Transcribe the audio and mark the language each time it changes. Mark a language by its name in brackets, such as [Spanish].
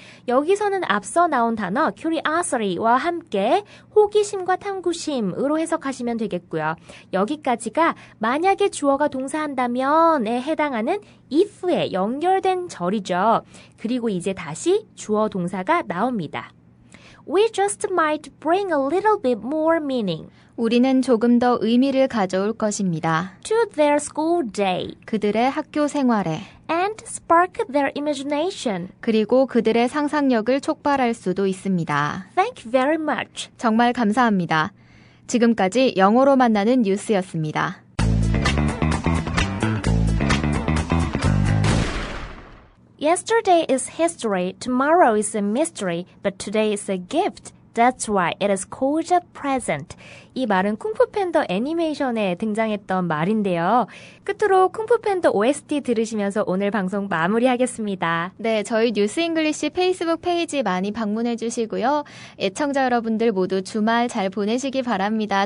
[Korean] 여기서는 앞서 나온 단어 curiosity와 함께 호기심과 탐구심으로 해석하시면 되겠고요. 여기까지가 만약에 주어가 동사한다면에 해당하는 if에 연결된 절이죠. 그리고 이제 다시 주어 동사가 나옵니다. [English] We just might bring a little bit more meaning. [Korean] 우리는 조금 더 의미를 가져올 것입니다. [English] To their school day. [Korean] 그들의 학교 생활에. [English] And spark their imagination. [Korean] 그리고 그들의 상상력을 촉발할 수도 있습니다. [English] Thank you very much. [Korean] 정말 감사합니다. 지금까지 영어로 만나는 뉴스였습니다. [English] Yesterday is history, tomorrow is a mystery, but today is a gift. That's right, it is called a present. [Korean] 이 말은 쿵푸 팬더 애니메이션에 등장했던 말인데요. 끝으로 쿵푸 팬더 OST 들으시면서 오늘 방송 마무리하겠습니다. 네, 저희 뉴스 잉글리시 페이스북 페이지 많이 방문해 주시고요. 애청자 여러분들 모두 주말 잘 보내시기 바랍니다.